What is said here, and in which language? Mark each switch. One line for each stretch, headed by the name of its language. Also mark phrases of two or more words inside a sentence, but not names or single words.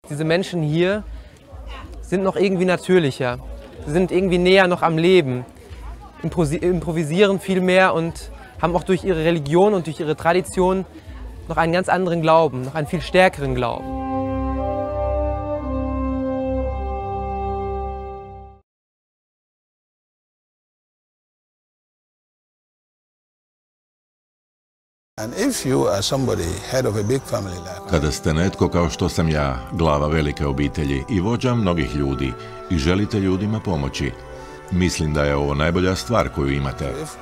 German: diese Menschen hier sind noch irgendwie natürlicher. Sie sind irgendwie näher noch am Leben, improvisieren viel mehr und haben auch durch ihre Religion und durch ihre Tradition noch einen ganz anderen Glauben, noch einen viel stärkeren Glauben.
Croatian: Kada ste netko kao što sam ja, glava velike obitelji i vođa mnogih ljudi i želite ljudima pomoći, mislim da je ovo najbolja stvar koju imate.